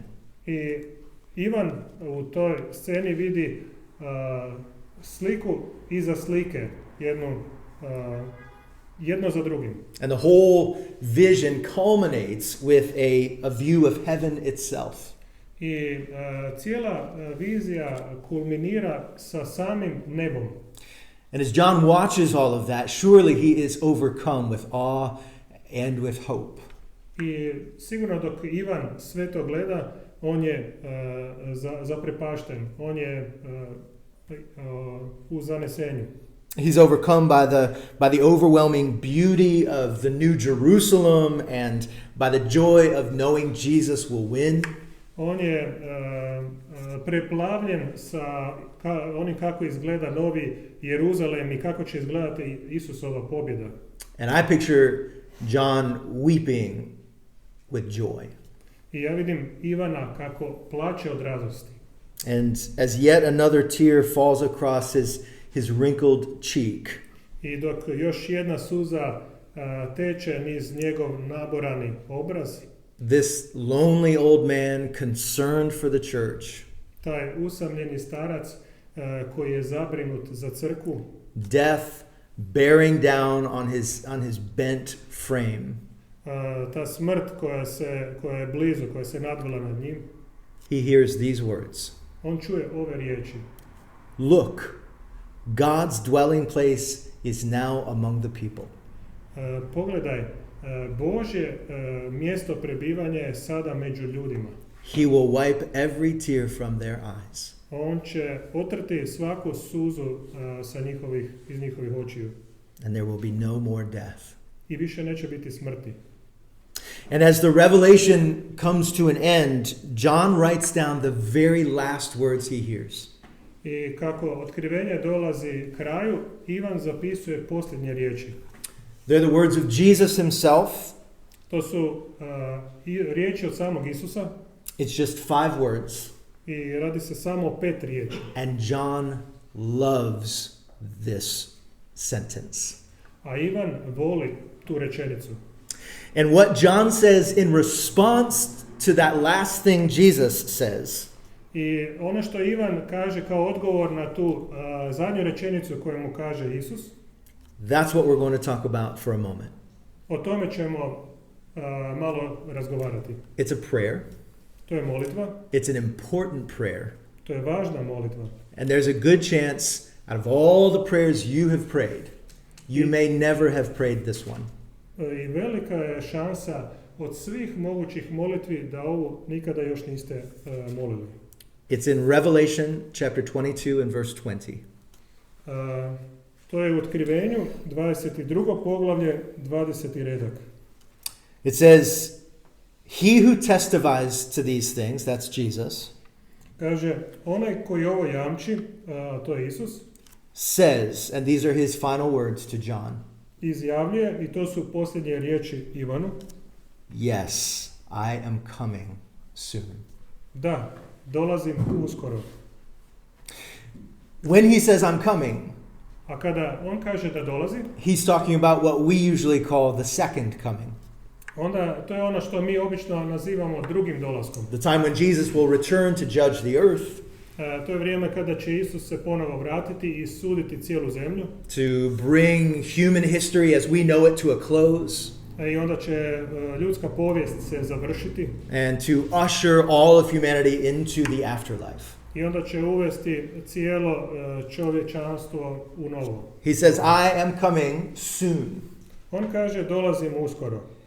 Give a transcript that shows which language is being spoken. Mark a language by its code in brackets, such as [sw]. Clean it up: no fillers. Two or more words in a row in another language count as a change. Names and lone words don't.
[hr] I Ivan u toj sceni vidi sliku iza slike, jedno za drugim. [en] And the whole vision culminates with a view of heaven itself. [hr] I cijela vizija kulminira sa samim nebom. [en] And as John watches all of that, surely he is overcome with awe and with hope. [hr] I sigurno dok Ivan sve to gleda, on je zaprepašten, on je u zanesenju. [en] He's overcome by the overwhelming beauty of the New Jerusalem and by the joy of knowing Jesus will win. [hr] On je preplavljen sa onim kako izgleda Novi Jeruzalem i kako će izgledati Isusova pobjeda. [en] And I picture John weeping with joy. [hr] I ja vidim Ivana kako plače od radosti. [en] And as yet another tear falls across his wrinkled cheek, [hr] I dok još jedna suza teče niz njegov naborani obraz, [en] this lonely old man concerned for the church, [hr] taj usamljeni starac koji je zabrinut za crkvu, [en] death bearing down on his bent frame, [hr] ta smrt koja je blizu, koja se nadvila nad njim, [en] he hears these words. [hr] On čuje ove riječi. [en] Look, God's dwelling place is now among the people. [hr] Pogledaj, Božje mjesto prebivanja je sada među ljudima. [en] He will wipe every tear from their eyes. [hr] On će otrti svaku suzu iz njihovih očiju. [en] And there will be no more death. [hr] I više neće biti smrti. [en] And as the revelation comes to an end, John writes down the very last words he hears. [hr] I kako otkrivenje dolazi kraju, Ivan zapisuje posljednje riječi. [en] They're the words of Jesus himself. [hr] To su riječi od samog Isusa. [en] It's just 5 words. [hr] I radi se samo o 5 riječi. [en] And John loves this sentence. [hr] A Ivan voli tu rečenicu. [en] And what John says in response to that last thing Jesus says, [hr] I ono što Ivan kaže kao odgovor na tu zadnju rečenicu koju mu kaže Isus, [en] that's what we're going to talk about for a moment. [hr] o tome ćemo malo razgovarati. [en] It's a prayer. [hr] To je molitva. [en] It's an important prayer. [hr] To je važna molitva. [en] And there's a good chance out of all the prayers you have prayed, you may never have prayed this one. [hr] I velika je šansa od svih mogućih molitvi da ovu nikada još niste molili. [en] It's in Revelation chapter 22 and verse 20. [hr] To je u Otkrivenju 22. poglavlje 20. redak. [en] It says, "He who testifies to these things," that's Jesus, [hr] Kaže, onaj koji ovo jamči, to je Isus, [en] says, and these are his final words to John, [hr] izjavljuje, i to su posljednje riječi Ivanu, [en] "Yes, I am coming soon." [hr] da, dolazim uskoro. [en] When he says I'm coming, [hr] A kada on kaže da dolazi, [en] he's talking about what we usually call the second coming. [hr] onda to je ono što mi obično nazivamo drugim dolaskom. [en] The time when Jesus will return to judge the earth, [hr] To je vrijeme kada će Isus se ponovo vratiti i suditi cijelu zemlju. [en] to bring human history as we know it to a close, [hr] I onda će ljudska povijest se završiti. [en] and to usher all of humanity into the afterlife. [hr] I onda će uvesti cijelo čovječanstvo u novo. [en] He says, "I am coming soon." [hr] On kaže, dolazim uskoro.